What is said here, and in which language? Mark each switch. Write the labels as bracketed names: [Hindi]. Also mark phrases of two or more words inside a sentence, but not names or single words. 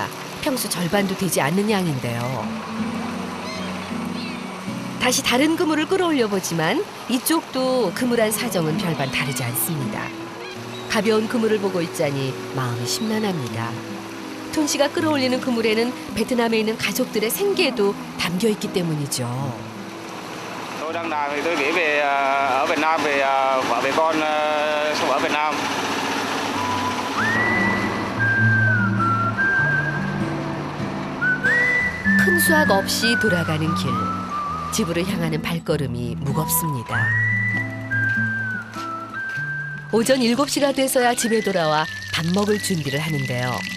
[Korean] 평소 절반도 되지 않는 양인데요. 다시 다른 그물을 끌어올려 보지만 이쪽도 그물 안 사정은 별반 다르지 않습니다. 가벼운 그물을 보고 있자니 마음이 심란합니다. 톤 씨가 끌어올리는 그물에는 베트남에 있는 가족들의 생계도 담겨 있기 때문이죠. [Vietnamese] Tôi đang làm thì tôi nghĩ về ở Việt Nam về vợ về con sống ở Việt Nam. [Korean] 큰 수확 없이 돌아가는 길. 집으로 향하는 발걸음이 무겁습니다. 오전 7시가 돼서야 집에 돌아와 밥 먹을 준비를 하는데요.